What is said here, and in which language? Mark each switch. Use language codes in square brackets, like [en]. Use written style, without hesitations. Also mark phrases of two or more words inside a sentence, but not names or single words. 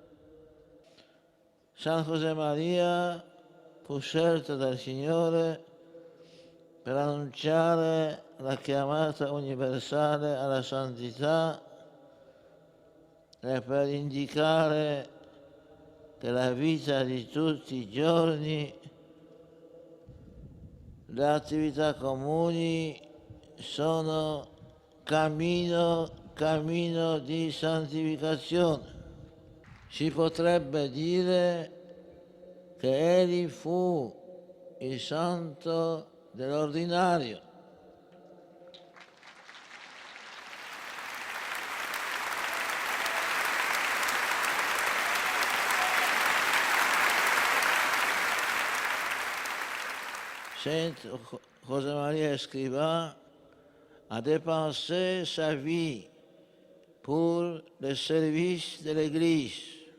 [it] San Josemaria fu scelto dal Signore per annunciare la chiamata universale alla santità e per indicare che la vita di tutti i giorni, le attività comuni sono cammino di santificazione. Si potrebbe dire che egli fu il santo dell'ordinario. [fr] Saint Josemaria Escrivá a dépensé sa vie pour le service de l'Église.